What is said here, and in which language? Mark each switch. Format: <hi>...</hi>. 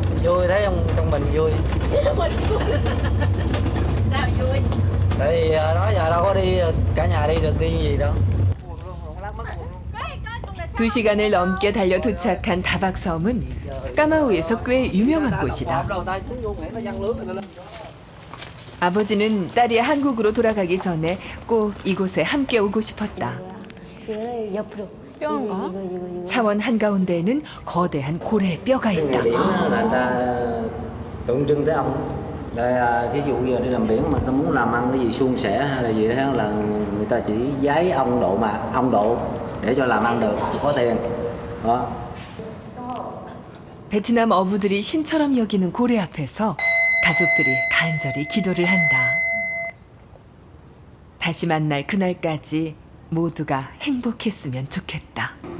<vi>Vui thấy không, trong mình vui. Sao vui? Tại vì đó giờ đâu có đi cả nhà đi được đi gì đâu.</vi> <ko>2시간을 넘게 달려 도착한 다박섬은 까마우에서 꽤 유명한 곳이다. 아버지는 딸이 한국으로 돌아가기 전에 꼭 이곳에 함께 오고 싶었다. 이거는 옆으로. 뼈인가? 사원 한가운데에는 거대한 고래 뼈가</ko> <vi>Cái</vi> <ko>있다.</ko> <vi>nghề biển là người ta tượng trưng tới ông. Rồi thí dụ giờ đi làm biển mà ta muốn làm ăn cái gì suôn sẻ hay là gì đó là người ta chỉ giấy ông độ để cho làm ăn được có tiền. Đó.</vi> <ko>베트남 어부들이 신처럼 여기는 고래 앞에서 가족들이 간절히 기도를 한다. 다시 만날 그날까지 모두가 행복했으면 좋겠다.</ko>